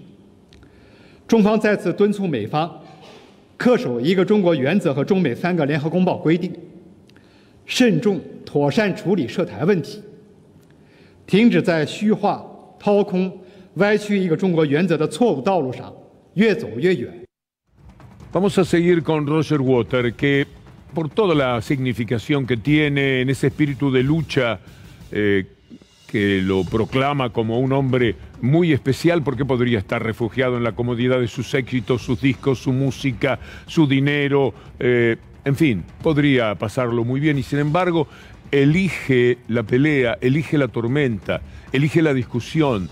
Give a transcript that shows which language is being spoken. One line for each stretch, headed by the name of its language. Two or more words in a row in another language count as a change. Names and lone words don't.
Chinese: 中方再次敦促美方恪守一个中国原则和中美3个联合公报规定，慎重妥善处理涉台问题，停止在虚化、掏空、歪曲一个中国原则的错误道路上越走越远。
Spanish: Vamos a seguir con Roger Waters, que por toda la significación que tiene en ese espíritu de lucha que lo proclama como un hombre muy especial, porque podría estar refugiado en la comodidad de sus éxitos, sus discos, su música, su dinero, en fin, podría pasarlo muy bien y sin embargo elige la pelea, elige la tormenta, elige la discusión.